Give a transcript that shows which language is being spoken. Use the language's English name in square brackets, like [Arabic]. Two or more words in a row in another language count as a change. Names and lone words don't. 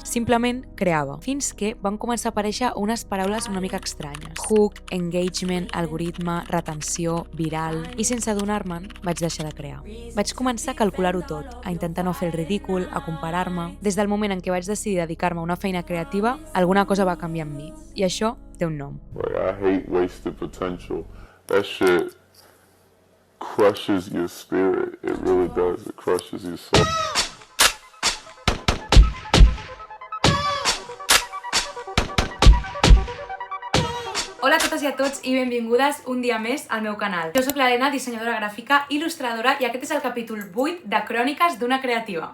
[Catalan] Simplement creava, fins que van començar a aparèixer unes paraules una mica estranyes. [English] Hook, engagement, [Catalan] algoritme, retenció, viral... I sense adonar-me'n, vaig deixar de crear. Vaig començar a calcular-ho tot, a intentar no fer el ridícul, a comparar-me... Des del moment en què vaig decidir dedicar-me a una feina creativa, alguna cosa va canviar en mi. I això té un nom. [English] Like, I hate wasted potential. That shit crushes your spirit. It really does. It crushes your soul. [Catalan] Hola a totes i a tots i benvingudes un dia més al meu canal. Jo sóc l'Helena, dissenyadora gràfica, il·lustradora i aquest és el capítol 8 de Cròniques d'una creativa.